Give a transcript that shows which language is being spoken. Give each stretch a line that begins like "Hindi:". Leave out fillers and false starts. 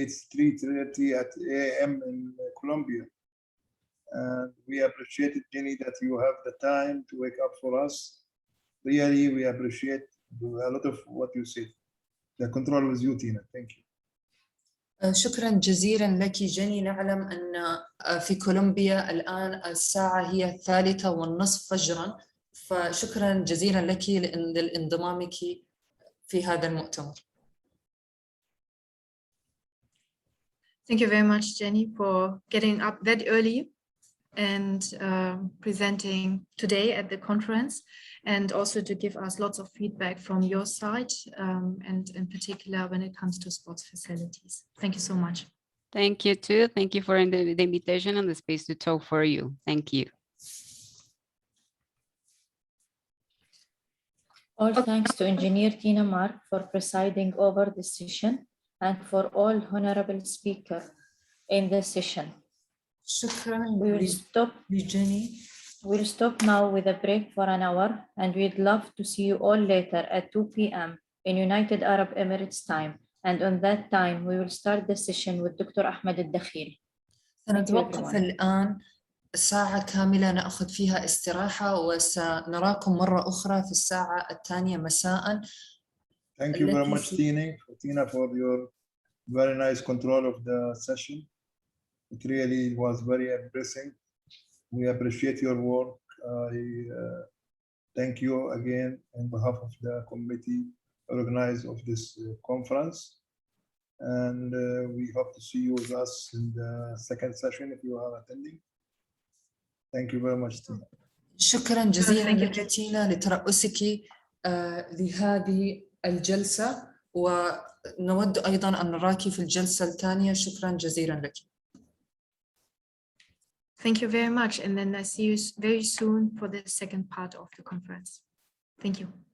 English: It's 3:30 a.m. in Colombia. And we appreciate it, Jenny, that you have the time to wake up for us. Really, we appreciate a lot of what you said. The control with you, Tina. Thank you.
Arabic: شكرا جزيلا لك جيني. نعلم أن في كولومبيا الآن الساعة هي 3:30 فجرا، فشكرا جزيلا لك لانضمامك في هذا المؤتمر.
English: Thank you very much, Jenny, for getting up that early and presenting today at the conference, and also to give us lots of feedback from your side, and in particular when it comes to sports facilities. Thank you so much. Thank you too. Thank you for the invitation and the space to talk for you. Thank you. All thanks to Engineer Tina Mark for presiding over this session, and for all honorable speakers in this session.
Arabic: شكرا لجيني.
English: We'll stop now with a break for an hour, and we'd love to see you all later at 2 p.m. in United Arab Emirates time. And on that time, we will start the session with Dr. Ahmed Al-Dakhil.
Arabic: سنتوقف الآن ساعة كاملة نأخذ فيها استراحة، وسنراكم مرة أخرى في الساعة 2 مساء.
English: Thank you very much, Tina, for your very nice control of the session. It really was very impressive. We appreciate your work. I thank you again on behalf of the committee organizer of this conference. And we hope to see you with us in the second session if you are attending. Thank you very much, Tina.
Arabic: شكرا جزيلا لك تينا لترأسك لهذه الجلسة، نود أيضا أن نراك في الجلسة الثانية. شكرا جزيلا لك.
English: Thank you very much. And then I see you very soon for the second part of the conference. Thank you.